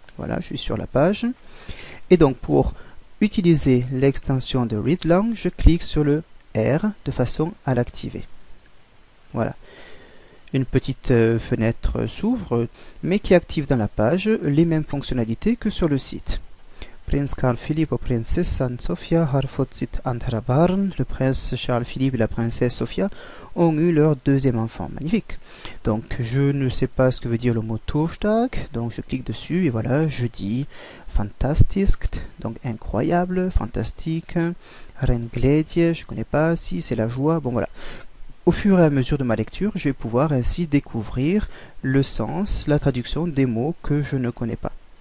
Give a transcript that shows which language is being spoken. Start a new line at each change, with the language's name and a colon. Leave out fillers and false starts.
French: Voilà, je suis sur la page. Et donc pour utiliser l'extension de Readlang, je clique sur le R de façon à l'activer. Voilà. Une petite fenêtre s'ouvre, mais qui active dans la page les mêmes fonctionnalités que sur le site.
Swedish: Prins Carl Philipp och prinsessan Sofia har fått sitt andra barn.
French: Le prince Charles Philippe et la princesse Sofia ont eu leur deuxième enfant. Magnifique. Donc je ne sais pas ce que veut dire le mot torsdag, donc je clique dessus et voilà, jeudi. Fantastiskt, donc incroyable, fantastique. Renglädje, je ne connais pas, si c'est la joie, bon voilà. Au fur et à mesure de ma lecture, je vais pouvoir ainsi découvrir le sens, la traduction des mots que je ne connais pas.